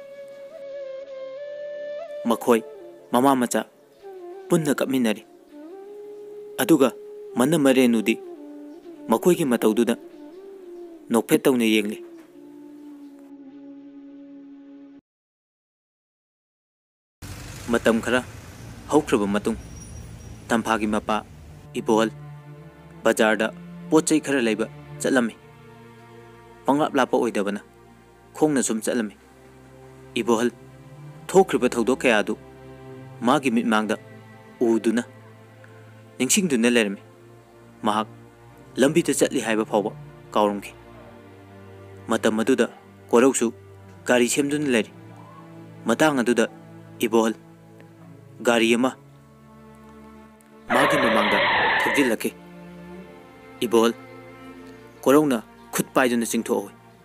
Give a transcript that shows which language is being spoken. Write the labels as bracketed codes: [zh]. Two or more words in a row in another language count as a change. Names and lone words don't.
[mni] ꯃꯈꯣꯏ ꯃꯃꯥ ꯃꯆꯥ ꯄꯨꯟꯅ ꯀꯄꯃꯤꯅꯔꯤ ꯑꯗꯨꯒ ꯃꯅꯝ ꯔꯦꯅꯨꯗꯤ ꯃꯈꯣꯏꯒꯤ ꯃꯇꯧꯗꯨꯗ ꯅꯣꯛꯐꯦꯠ ꯇꯧꯅ ꯌꯦꯡꯂꯦ ꯃꯇꯝ ꯈꯔ ꯍꯧꯈ꯭ꯔꯕ ꯃꯇꯨꯡ ꯇꯝꯐꯥꯒꯤ ꯃꯄꯥ ꯏꯕꯣꯍꯜ ꯕꯖꯥꯔꯗ ꯄꯣꯠ ꯆꯩ ꯈꯔ ꯂꯩꯕ ꯆꯠꯂꯝꯃꯤ꯫ ꯄꯪꯂꯥꯞ ꯂꯥꯞꯄ ꯑꯣꯏꯗꯕꯅ ꯈꯣꯡꯅ ꯁꯨꯝ ꯆꯠꯂꯝꯃꯤ꯫ ꯏꯕꯣꯍꯜ ꯊꯣꯛꯈ꯭ꯔꯤꯕ ꯊꯧꯗꯣꯛ ꯀꯌꯥ ꯑꯗꯨ ꯃꯥꯒꯤ ꯃꯤꯠꯃꯥꯡꯗ ꯎꯗꯨꯅ ꯅꯤꯡꯁꯤꯡꯗꯨꯅ ꯂꯩꯔꯝꯃꯤ꯫ ꯃꯍꯥꯛ ꯂꯝꯕꯤꯗ ꯆꯠꯂꯤ ꯍꯥꯏꯕ ꯐꯥꯎꯕ ꯀꯥꯎꯔꯝꯈꯤ꯫ ꯃꯇꯝ ꯑꯗꯨꯗ ꯀꯣꯔꯧꯁꯨ ꯒꯥꯔꯤ ꯁꯦꯝꯗꯨꯅ ꯂꯩꯔꯤ꯫ ꯃꯇꯥꯡ ꯑꯗꯨꯗ ꯏꯕꯣꯍꯜ ꯒꯥꯔꯤ ꯑꯃ ꯃꯥꯒꯤ ꯃꯃꯥꯡꯗ ꯊꯧꯖꯤꯜꯂꯛꯈꯤ꯫ ꯏꯕꯣꯍꯜ ꯀꯣꯔꯧꯅ ꯈꯨꯠ ꯄꯥꯏꯗꯨꯅ ꯆꯤꯡꯊꯣꯛꯍꯧꯏ꯫